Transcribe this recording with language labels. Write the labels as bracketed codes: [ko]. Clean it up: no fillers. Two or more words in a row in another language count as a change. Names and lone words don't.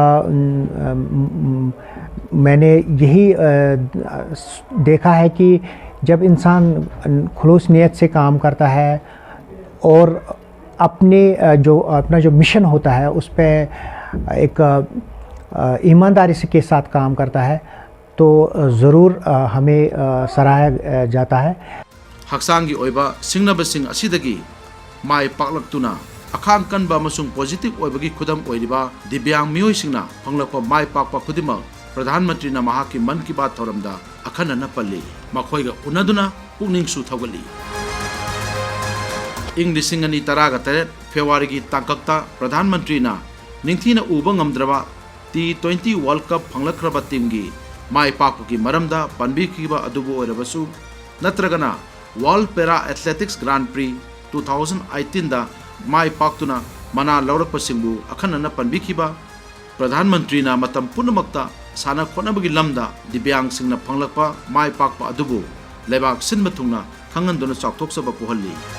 [hi] मैंने यही देखा है कि जब इंसान खुलूस नियत से काम करता है और अपना जो मिशन होता है उस पर एक ईमानदारी के साथ काम करता है तो ज़रूर हमें सराहा जाता है। [mni] हक्सांगी ओइबा सिंगनबसिंग असिदगी माय पाकलक्तुना अखांग कनबा अमसुंग पॉजिटिव ओइबगी खुदम ओइरिबा दिव्यांग मियोइसिंगना फंगलकपा माय पाकपा खुदिमक प्रधानमंत्री महाकी [hi] मन की बात [mni] थौरमदा अखनना पल्ली मखोइगा उनदुना पुनिंग सुथगली। इंग लिसिंग अनि तरागा तरेट फेब्रुआरी की तांकक्ता प्रधानमंत्री निंथीना उबा ngamdraba T20 वर्ल्ड कप फंगलखरबा टीम की माय पाकपकी मरमदा पनबीखिबा अदुबु ओइरबसु नत्रगना वर्ल्ड पैरा एथलेटिक्स ग्रांड प्री 2018 दा माय पाक्तुना मना लौरकपसिंगबु अखनना पनबीखिबा प्रधानमंत्री मतम पुनमक्ता साना खोनबगी लमदा दिव्यांग सिंगना फंगलकपा माय पाकपा अदुबु लेबाक सिनबा थुंगना खंगनदुना चाकथोकसबा पोहल्ली।